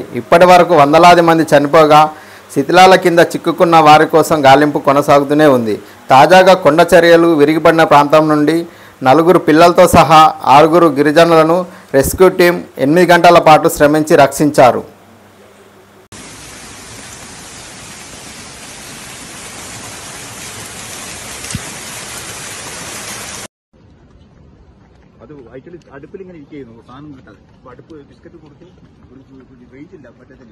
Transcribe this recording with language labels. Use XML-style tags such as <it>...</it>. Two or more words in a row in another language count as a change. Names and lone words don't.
<te>ఇప్పటి వరకు వందలాది మంది చనిపోగా శిథిలాల కింద చిక్కుకున్న వారి కోసం గాలింపు కొనసాగుతూనే ఉంది. తాజాగా కొండ చర్యలు విరిగిపడిన ప్రాంతం నుండి 4 పిల్లలతో సహా 6 గిరిజనులను రెస్క్యూ టీం 8 గంటల పాటు శ్రమించి రక్షించారు.</te> <ml>അത് അടുപ്പിൽ ഇങ്ങനെ ഇരിക്കുന്നു, സാധനം കിട്ടാതെ. അപ്പൊ അടുപ്പ് ബിസ്ക്കറ്റ് കൊടുത്ത് വെയിറ്റ് ഇല്ല, പറ്റത്തില്ല.</ml>